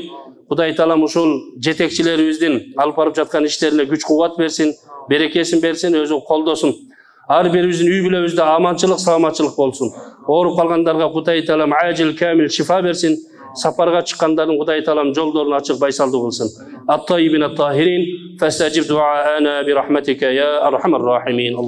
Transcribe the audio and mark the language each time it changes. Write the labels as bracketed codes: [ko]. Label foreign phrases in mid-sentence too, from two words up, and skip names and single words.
[ky] Кудай Таалам ушул жетекчилерибиздин алып барып жаткан иштерине күч кубат берсин, берекесин берсин, өзү колдосун. Ар бирибиздин үй бүлөбүздө аманчылык, саламатчылык болсун. Ооруп калгандарга Кудай Таалам ажил камил шифа берсин. Сапарга чыккандардын Кудай Таалам жолдорун ачык байсалдуу кылсын. [ar] الطيبين الطاهرين فاستجب دعاءنا برحمتك يا أرحم الراحمين.